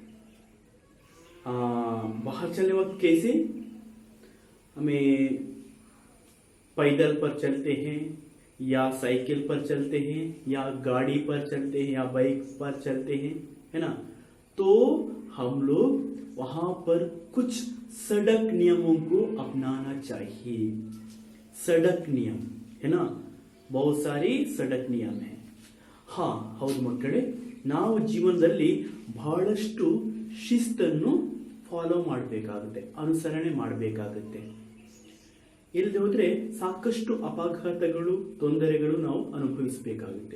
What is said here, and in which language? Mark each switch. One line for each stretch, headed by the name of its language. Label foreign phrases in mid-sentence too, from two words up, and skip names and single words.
Hindi: बाहर चलने वक्त कैसे, हमें पैदल पर चलते हैं या साइकिल पर चलते हैं या गाड़ी पर चलते हैं या बाइक पर चलते हैं, है ना। तो हम लोग वहां पर कुछ सड़क नियमों को अपनाना चाहिए। सड़क नियम, है ना, बहुत सारी सड़क नियम है।
Kannada: ಹೌದು ಮಕ್ಕಳೇ, ನಾವು ಜೀವನದಲ್ಲಿ ಬಹಳಷ್ಟು ಶಿಸ್ತನ್ನು ಫಾಲೋ ಮಾಡಬೇಕಾಗುತ್ತೆ, ಅನುಸರಣೆ ಮಾಡಬೇಕಾಗುತ್ತೆ. ಇಲ್ಲದೆ ಹೋದ್ರೆ ಸಾಕಷ್ಟು ಅಪಘಾತಗಳು, ತೊಂದರೆಗಳು ನಾವು ಅನುಭವಿಸಬೇಕಾಗುತ್ತೆ.